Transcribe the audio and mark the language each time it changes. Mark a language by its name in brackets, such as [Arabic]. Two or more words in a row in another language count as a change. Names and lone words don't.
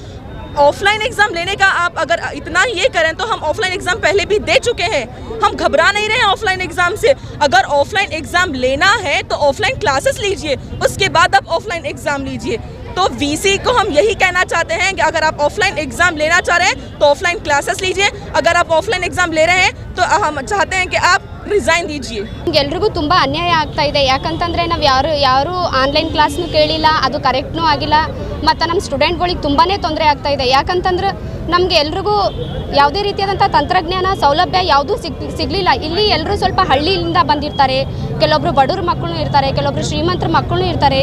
[English] offline exam [Hindi] लेने का आप अगर इतना ये करें तो हम [English] offline exam [Hindi] पहले भी दे चुके हैं, हम घबरा नहीं रहे हैं [English] offline exam [Hindi] से। अगर [English] offline exam [Hindi] लेना है तो [English] offline classes [Hindi] लीजिए, उसके बाद आप [English] offline exam [Hindi] लीजिए। तो वीसी को हम यही कहना चाहते हैं कि अगर आप [English] offline exam [Hindi] लेना चाह रहे हैं तो [English] offline classes [Hindi] लीजिए, अगर आप [English] offline exam [Hindi] ले रहे हैं तो हम चाहते हैं कि आप रिज़ाइन दीजिए। [Kannada] ಎಲ್ರಿಗೂ ತುಂಬ ಅನ್ಯಾಯ ಆಗ್ತಾ ಇದೆ, ಯಾಕಂತಂದರೆ ನಾವು ಯಾರು ಆನ್ಲೈನ್ ಕ್ಲಾಸ್ನು ಕೇಳಿಲ್ಲ, ಅದು ಕರೆಕ್ಟ್ನೂ ಆಗಿಲ್ಲ, ಮತ್ತು ನಮ್ಮ ಸ್ಟೂಡೆಂಟ್ಗಳಿಗೆ ತುಂಬಾ ತೊಂದರೆ ಆಗ್ತಾ ಇದೆ। ಯಾಕಂತಂದ್ರೆ ನಮಗೆ ಎಲ್ರಿಗೂ ಯಾವುದೇ ರೀತಿಯಾದಂಥ ತಂತ್ರಜ್ಞಾನ ಸೌಲಭ್ಯ ಯಾವುದೂ ಸಿಗಲಿಲ್ಲ। ಇಲ್ಲಿ ಎಲ್ಲರೂ ಸ್ವಲ್ಪ ಹಳ್ಳಿಯಿಂದ ಬಂದಿರ್ತಾರೆ, ಕೆಲವೊಬ್ಬರು ಬಡವ್ರ ಮಕ್ಕಳು ಇರ್ತಾರೆ, ಕೆಲವೊಬ್ಬರು ಶ್ರೀಮಂತರ ಮಕ್ಕಳು ಇರ್ತಾರೆ।